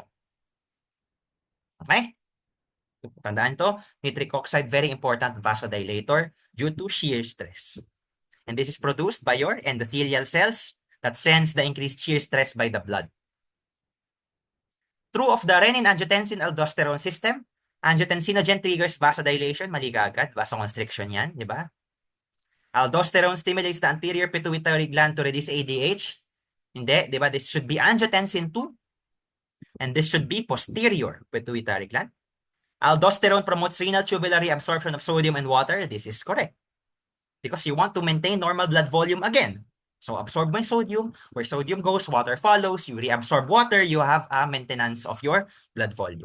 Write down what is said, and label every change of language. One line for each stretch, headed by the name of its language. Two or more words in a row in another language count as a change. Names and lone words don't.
English: Okay?
Filipino: Tandaan to,
English: nitric oxide, very important vasodilator due to shear stress. And this is produced by your endothelial cells that sense the increased shear stress by the blood. True of the renin-angiotensin-aldosterone system, angiotensinogen triggers vasodilation,
Filipino: mali ka agad,
English: vasoconstriction
Filipino: yan, di ba?
English: Aldosterone stimulates the anterior pituitary gland to release ADH.
Filipino: Hindi, di ba?
English: This should be angiotensin 2. And this should be posterior pituitary gland. Aldosterone promotes renal tubular reabsorption of sodium and water. This is correct. Because you want to maintain normal blood volume again. So absorb my sodium. Where sodium goes, water follows. You reabsorb water, you have a maintenance of your blood volume.